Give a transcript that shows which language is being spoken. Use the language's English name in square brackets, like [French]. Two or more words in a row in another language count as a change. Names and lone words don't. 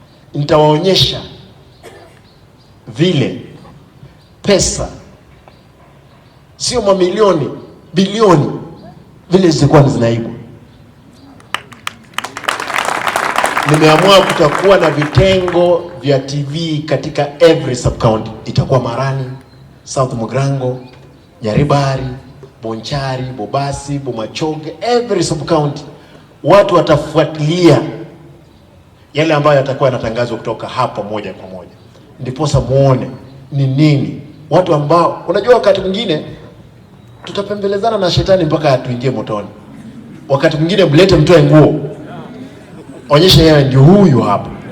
[Swahili] nitawaonyesha vile pesa sio mamilioni, bilioni vile zilikuwa zinaibwa. Nimeamua kutakuwa na vitengo vya TV katika [English] every sub county. [Swahili] Itakuwa Marani, South Mugrango, Nyaribari, Bonchari, Bobasi, Bomachoge, [English] every sub county. [Swahili] Watu watafuatilia yale ambayo yatakuwa yanatangazwa kutoka hapa moja kwa moja. Ndiposa muone ni nini. Watu ambao unajua wakati mwingine tutapembelezana na shetani mpaka atuingie motoni. Wakati mwingine mlete mtoe nguo, onyesha yeye ndio huyu hapa.